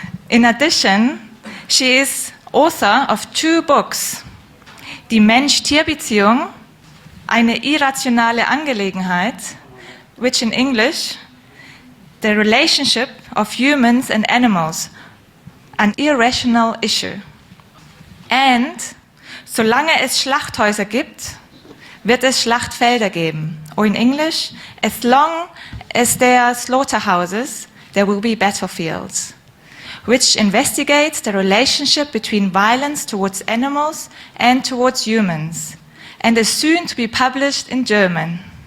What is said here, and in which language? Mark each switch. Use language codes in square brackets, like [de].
[en] In addition, she is author of 2 books, [de] Die Mensch-Tier-Beziehung, eine irrationale Angelegenheit, [en] which in English, the relationship of humans and animals, an irrational issue. [de] And solange es Schlachthäuser gibt, wird es Schlachtfelder geben. [en] Or in English, as long as there are slaughterhouses, there will be battlefields, which investigates the relationship between violence towards animals and towards humans, and is soon to be published in German.